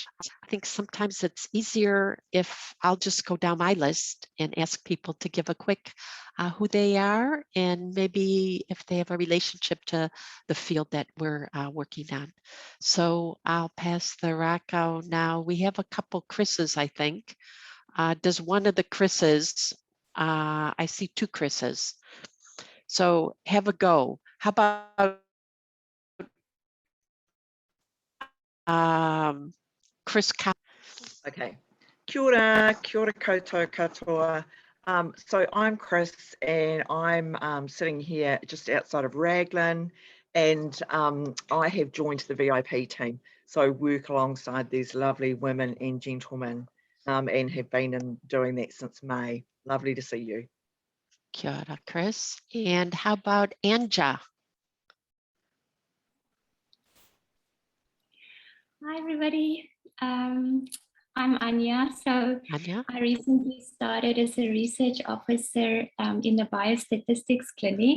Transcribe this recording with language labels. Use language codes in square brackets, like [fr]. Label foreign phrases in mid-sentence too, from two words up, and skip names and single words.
[en] I think sometimes it's easier if I'll just go down my list and ask people to give a quick who they are and maybe if they have a relationship to the field that we're working on. So I'll pass the racco now. We have a couple Chris's, I think. Does one of the Chris's, I see two Chris's. So have a go. How about Chris? [mi] Okay. Kia ora koutou katoa. [en] So I'm Chris and I'm sitting here just outside of Raglan, and I have joined the VIP team. So work alongside these lovely women and gentlemen and have been doing that since May. Lovely to see you. [mi] Kia ora, Chris. [en] And how about Anja? Hi, everybody. I'm Anya. So Anya? I recently started as a research officer in the biostatistics clinic.